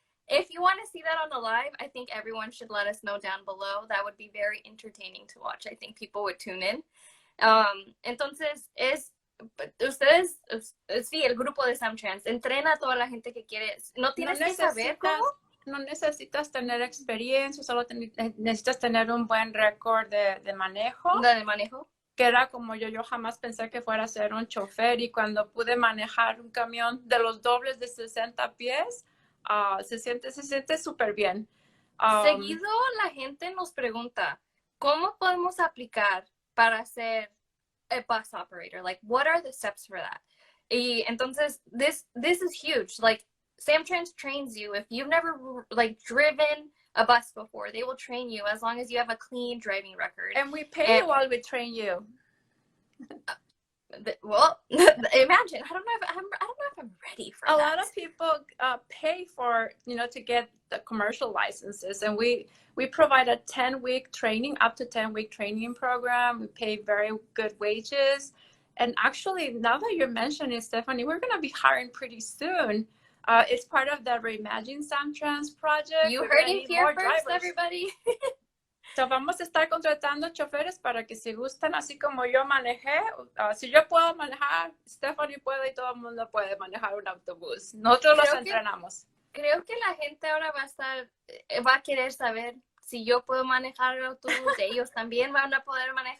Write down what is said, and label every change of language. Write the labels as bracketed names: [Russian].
[English] If you want to see that on the live, I think everyone should let us know down below. That would be very entertaining to watch. I think people would tune in. [Spanish] Entonces, ustedes, sí, el grupo de SamTrans entrena a toda la gente que quiere. No tienes que saber cómo. No necesitas tener experiencia, solo necesitas tener un buen récord de manejo. ¿De manejo? Que era como yo jamás pensé que fuera a ser un chofer, y cuando pude manejar un camión de los dobles de 60 pies, se siente súper bien. Seguido la gente nos pregunta, ¿cómo podemos aplicar para ser [English] a bus operator? Like, what are the steps for that? [Spanish] Y entonces, [English] this is huge. Like, SamTrans trains you. If you've never like driven a bus before, they will train you as long as you have a clean driving record. And we pay you while we train you. Well, imagine. I don't know if I'm ready for that. A lot of people pay for, to get the commercial licenses, and we provide a 10-week training, up to 10-week training program. We pay very good wages, and actually, now that you're mentioning it, Stephanie, we're going to be hiring pretty soon. It's part of the Reimagine SamTrans project. You heard it here first, everybody. [Spanish] So vamos a estar contratando choferes para que si gustan, así como yo manejé, si yo puedo manejar, Stephanie puede y todo el mundo puede manejar un autobús. Nosotros los entrenamos. Creo que la gente ahora va a querer saber si yo puedo manejar el autobús, ellos también van a poder manejar.